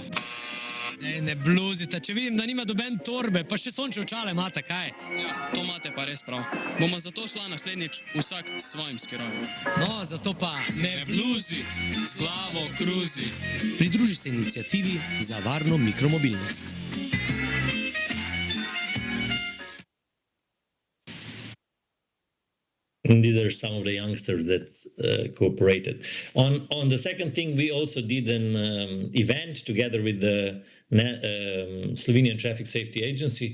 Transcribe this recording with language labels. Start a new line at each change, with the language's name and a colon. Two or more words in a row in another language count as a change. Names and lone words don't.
Slovenian: Ne bluzite, če vidim, da nima doben torbe, pa še sonče očale imate, kaj? Ja, to imate pa res prav. Bomo zato šla naslednjič vsak s svojim skirojem. No, zato pa ne bluzi, z glavo kruzi. Pridruži se inicijativi za varno mikromobilnost.
English: And these are some of the youngsters that cooperated. On the second thing, we also did an event together with the Slovenian Traffic Safety Agency.